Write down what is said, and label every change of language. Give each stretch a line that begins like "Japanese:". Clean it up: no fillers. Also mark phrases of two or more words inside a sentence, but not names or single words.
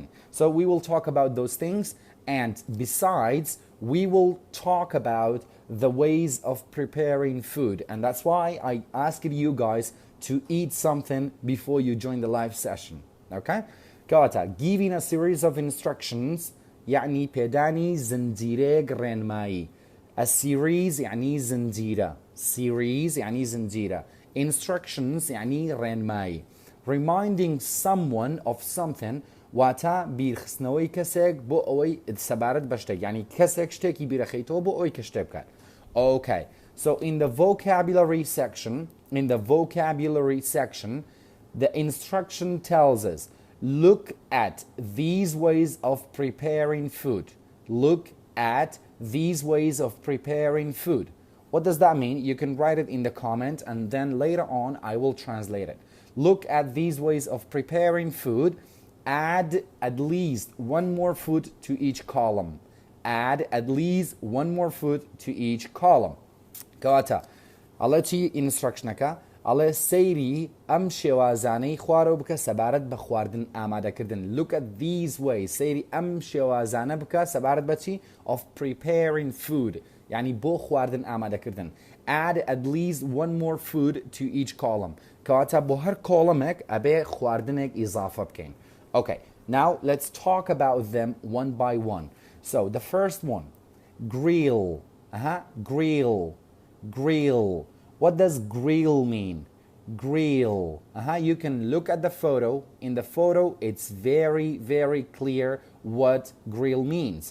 English: So we will talk about those things, and besides, we will talk about the ways of preparing food. And that's why I asked you guys to eat something before you join the live session. Okay? كاتدا, giving a series of instructions
Central Kurdish: يعني بيداني زنجيرەیەک ڕێنمایی.
English: A series
Central Kurdish: يعني زنجيرة. Series يعني زنجيرة. Instructions يعني ڕێنمایی.
English: Reminding someone of something
Central Kurdish: واتە بیرخستنەوەی کەسێک بۆ ئەوەی سەبارەت بە شتێک. يعني کەسێک شتێکی بیرەخەیتەوە بۆ ئەوەی کە شتێک بکات.
English: Okay. So in the vocabulary section, the instruction tells us, look at these ways of preparing food. Look at these ways of preparing food. What does that mean? You can write it in the comment, and then later on I will translate it. Look at these ways of preparing food. Add at least one more food to each column. Add at least one more food to each column.
Central Kurdish: Kata. I'll چی instructionەکە ئەڵێ سەیری ئەم شێوازانەی خوارەوە بکە سەبارەت بە خواردن ئامادەکردن.
English: Look at these ways.
Central Kurdish: سەیری ئەم شێوازانە بکە سەبارەت بە چی?
English: Of preparing food.
Central Kurdish: يعني بۆ خواردن ئامادەکردن.
English: Add at least one more food to each column.
Central Kurdish: کەواتە بۆ هەر کۆڵەمێک ئەبێ خواردنێک ئیزافە بکەین.
English: Okay, now let's talk about them one by one. So the first one, grill. Grill. Grill. What does grill mean? Grill. You can look at the photo. In the photo, it's very, very clear what grill means.